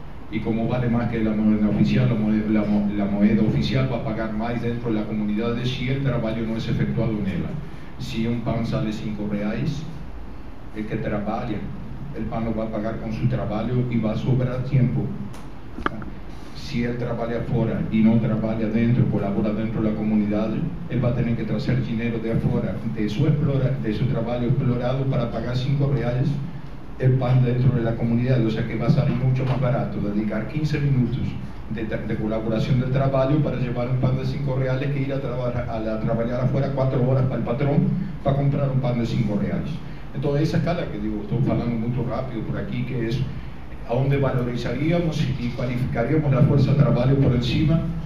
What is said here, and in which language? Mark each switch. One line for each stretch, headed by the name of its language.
Spanish: Y como vale más que la moneda oficial, la moneda oficial va a pagar más dentro de la comunidad si el trabajo no es efectuado en ella. Si un pan sale 5 reais, el que trabaja, el pan lo va a pagar con su trabajo y va a sobrar tiempo.
Portuguese: se ele trabalha fora e não trabalha dentro, colabora dentro da comunidade, ele vai ter que trazer dinheiro de fora, de seu trabalho explorado, para pagar R$5
Spanish: el pan dentro de la comunidad. O sea que va a salir mucho más barato dedicar 15 minutos de colaboración del trabajo para llevar un pan de R$5 que ir a trabajar afuera 4 horas para el patrón para comprar un pan de R$5. Entonces esa escala que digo, estoy hablando muy rápido por aquí, que es a donde valorizaríamos y cualificaríamos la fuerza de trabajo por encima, ¿no?